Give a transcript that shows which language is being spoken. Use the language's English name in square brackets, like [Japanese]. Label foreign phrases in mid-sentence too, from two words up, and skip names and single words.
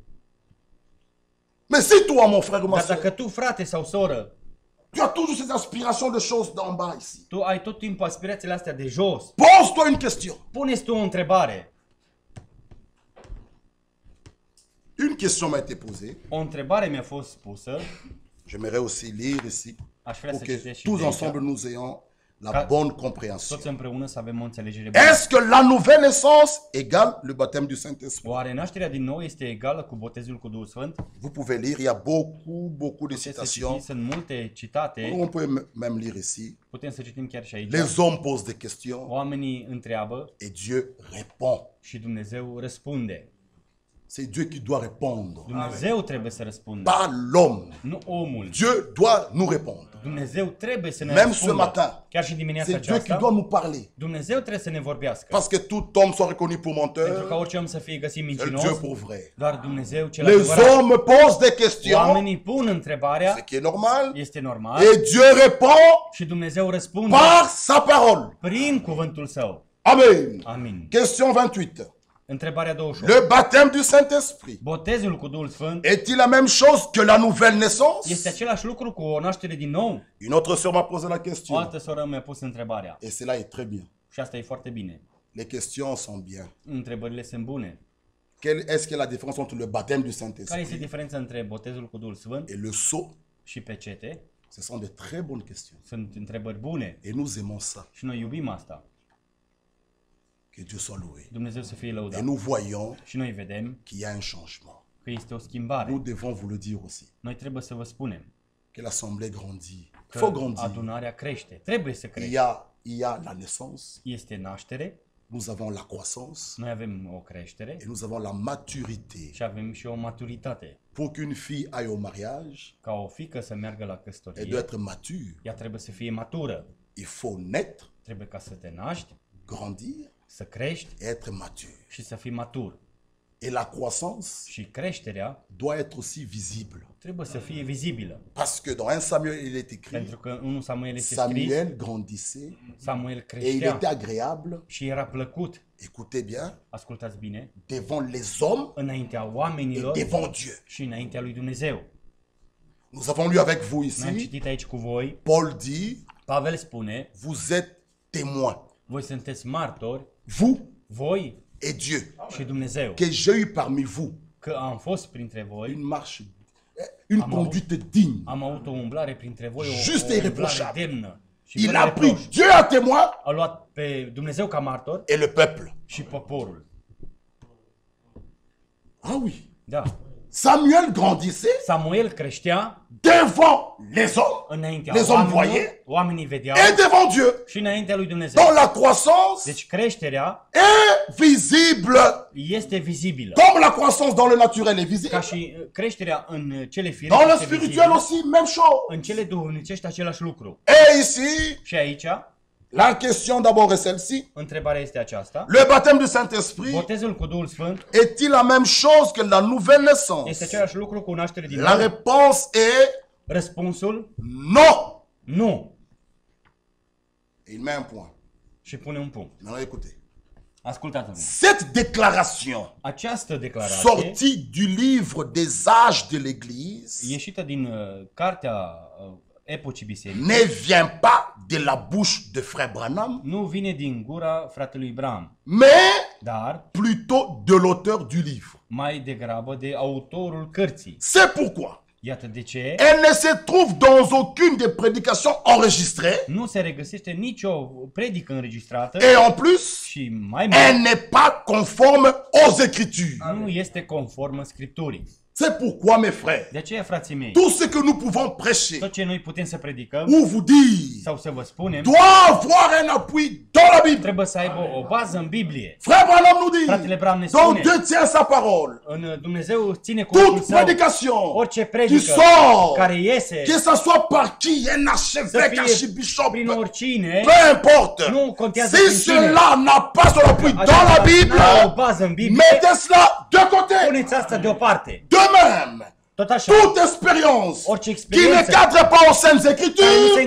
[French] Mais si toi, mon frère ou ma [Romanian] Dar [French] soeur, [Romanian] dacă tu, frate sau soră, [French] tu as toujours ces aspirations de choses d'en bas ici, [Romanian] tu ai tot timpul aspirațiile astea de jos, [French] pose-toi une question. [Romanian] pune-ți tu o întrebare. [French] Une question m'a été posée. [Romanian] O întrebare mi-a fost pusă, [French] J'aimerais aussi lire ici [Romanian] aș vrea [French] pour [Romanian] să [French] que [Romanian] citesc și [French] tous [Romanian] de aici, [French] ensemble nous ayons la bonne compréhension. [Romanian] toți împreună să avem o înțelegere bună. [French] Est-ce que la nouvelle naissance égale le baptême du Saint-Esprit? [Romanian] Oare nașterea din nou este egală cu botezul cu Duhul Sfânt? [French] Vous pouvez lire, il y a beaucoup de [Romanian] Puteți să [French] citations. [Romanian] citiți, sunt multe citate, [French] On peut même lire ici. [Romanian] putem să citim chiar și aici. [French] Les hommes posent des questions [Romanian] Oamenii întreabă [French] et Dieu répond. [Romanian] și Dumnezeu răspunde. [French] C'est Dieu qui doit répondre, [Romanian] Dumnezeu trebuie să răspundă, [French] pas l'homme. [Romanian] nu omul. [French] Dieu doit nous répondre. [Romanian] Dumnezeu trebuie să ne [French] Même ce [Romanian] răspundă. [French] matin, [Romanian] Chiar și dimineața [French] c'est Dieu qui [Romanian] aceasta, [French] doit nous parler. [Romanian] Dumnezeu trebuie să ne vorbească. [French] Parce que tout homme soit reconnu pour [Romanian] Pentru ca [French] menteur, [Romanian] orice om să fie găsit [French] seul Dieu [Romanian] mincinos, [French] pour vrai. [Romanian] doar Dumnezeu cel [French] Les [Romanian] adevărat. [French] hommes posent des questions, [Romanian] Oamenii pun întrebarea, [French] ce qui est normal, [Romanian] este normal, [French] et Dieu répond [Romanian] și Dumnezeu răspunde [French] par sa parole. [Romanian] prin cuvântul său. [French] Amen. [Romanian] Amin. [French] Question 28. [Romanian] Întrebarea 28. [French] Le baptême du Saint-Esprit [Romanian] Botezul cu Duhul Sfânt [French] est-il la même chose que la nouvelle [Romanian] este [French] naissance? [Romanian] același lucru cu o naștere din nou? [French] Une autre sœur m'a posé la [Romanian] O [French] question. [Romanian] altă soră mi-a pus întrebarea. [French] Et cela est très bien. [Romanian] Și asta e foarte bine. [French] Les questions sont bien. [Romanian] Întrebările sunt bune. [French] Quelle est-ce que la différence entre le baptême du [Romanian] Care este [French] Saint-Esprit [Romanian] diferența între botezul cu Duhul Sfânt [French] et le sceau? [Romanian] și pecete? [French] Ce sont de très bonnes questions. [Romanian] Sunt întrebări bune [French] Et nous aimons ça. [Romanian] și noi iubim asta. [French] Que Dieu soit loué. [Romanian] Dumnezeu să fie [French] Et [Romanian] lăudat. [French] nous voyons [Romanian] Și noi vedem [French] qu'il y a un changement. [Romanian] că este o schimbare. [French] Nous devons vous le dire aussi. [Romanian] Noi trebuie să vă spunem [French] Que l'assemblée grandit. Il [Romanian] că [French] faut grandir. [Romanian] adunarea crește. Trebuie să [French] Il [Romanian] crește. [French] y a la naissance, [Romanian] Este naștere, [French] nous avons la croissance [Romanian] noi avem o creștere [French] et nous avons la maturité. [Romanian] și avem și o maturitate. [French] Pour qu'une fille aille au mariage, [Romanian] Ca o fiică să meargă la [French] elle doit [Romanian] căsătorie, [French] être mature. [Romanian] ea trebuie să fie matură. [French] Il faut naître, [Romanian] Trebuie ca să te naști, [French] grandir [Romanian] să crești [French] et être mature. [Romanian] și să fii matur. [French] Et la croissance [Romanian] Și creșterea [French] doit être aussi visible. [Romanian] trebuie să fie vizibilă. [French] Parce que dans 1 Samuel, il est écrit, [Romanian] Pentru că în 1 Samuel este scris, [French] Samuel grandissait [Romanian] Samuel [French] et il [Romanian] creștea [French] était agréable, [Romanian] și era plăcut, [French] écoutez bien, [Romanian] ascultați bine, [French] devant les hommes [Romanian] înaintea [French] et [Romanian] oamenilor [French] devant Dieu. [Romanian] și înaintea lui Dumnezeu. [French] Nous avons lu avec vous [Romanian] Noi am [French] ici, [Romanian] citit aici cu voi, [French] Paul dit, [Romanian] Pavel spune, [French] vous êtes témoins, [Romanian] voi sunteți martori, [French] vous [Romanian] voi [French] et Dieu, [Romanian] și Dumnezeu, [French] que j'ai eu parmi vous [Romanian] că am fost printre voi, [French] une marche, une conduite digne. [Romanian] am avut o umblare printre voi, [French] Juste [Romanian] o umblare [French] irréprochable. [Romanian] demnă. Și [French] Il [Romanian] fără [French] a pris [Romanian] reproș. [French] Dieu à témoin [Romanian] A luat pe Dumnezeu ca martor [French] et le peuple. [Romanian] și poporul. [French] Ah oui. [Romanian] Da. [French] Samuel grandissait [Romanian] Samuel creștea [French] devant les hommes [Romanian] înaintea [French] Les hommes [Romanian] oamenilor, [French] voyaient. [Romanian] oamenii vedeau [French] et devant Dieu. [Romanian] și înaintea lui Dumnezeu. [French] Donc la croissance [Romanian] Deci creșterea [French] est visible. [Romanian] este vizibilă. [French] Comme la croissance dans le naturel est [Romanian] Ca [French] visible. [Romanian] și creșterea în cele [French] Dans [Romanian] firești [French] le [Romanian] este [French] spirituel [Romanian] vizibilă, [French] aussi, même chose. [Romanian] în cele duhovnicești același lucru. [French] Et ici, [Romanian] Și aici, [French] la question d'abord est celle-ci. [Romanian] întrebarea este aceasta. [French] Le baptême du Saint-Esprit [Romanian] Botezul cu Duhul Sfânt [French] est-il la même chose que la nouvelle [Romanian] este [French] naissance? [Romanian] același lucru cu naștere din [French] La [Romanian] nou? [French] réponse est [Romanian] Răspunsul, [French] non. [Romanian] nu. [French] Et il met un point. [Romanian] Și pune un punct. [French] Maintenant écoutez. [Romanian] Ascultați-mă. [French] Cette déclaration [Romanian] Această declarație, [French] sortie du livre des âges de l'Église [Romanian] ieșită din cartea epocii bisericii, [French] ne vient pas de la bouche de frère Branham, [Romanian] nu vine din gura fratelui Bram, [French] mais [Romanian] dar [French] plutôt de l'auteur du livre. [Romanian] mai degrabă de autorul cărții. [French] C'est pourquoi [Romanian] Iată de ce [French] elle ne se trouve dans aucune des prédications enregistrées [Romanian] nu se regăsește nicio predică înregistrată [French] et en plus, [Romanian] și mai [French] elle [Romanian] mult [French] n'est pas conforme aux Écritures. [Romanian] nu este conformă Scripturii. [French] C'est pourquoi, mes frères, [Romanian] De aceea, frații mei, [French] tout ce que nous pouvons prêcher [Romanian] tot ce noi putem să predicăm [French] ou vous dire [Romanian] sau să vă spunem, [French] doit avoir un appui dans la Bible. [Romanian] trebuie să aibă o bază în Biblie. [French] Frère Branham nous [Romanian] Fratele [French] dit, [Romanian] Bram ne [French] donc [Romanian] spune, [French] Dieu tient sa parole. [Romanian] în Dumnezeu ține cuvântul [French] Toute [Romanian] său, [French] prédication [Romanian] orice [French] qui [Romanian] predică [French] sort, [Romanian] care iese [French] que ce soit par qui, un [Romanian] să [French] archevêque, [Romanian] fie [French] archibishop, [Romanian] prin oricine, [French] peu importe. [Romanian] nu contează [French] Si [Romanian] prin cine. [French] cela n'a pas son appui dans la Bible, [Romanian] N-are o bază în Biblie, [French] mettez cela de côté. [Romanian] puneți asta deoparte. [French] De même, [Romanian] Tot așa, [French] toute expérience [Romanian] orice [French] qui ne [Romanian] experiență [French] cadre pas aux Saintes [Romanian] care nu se [French] Écritures,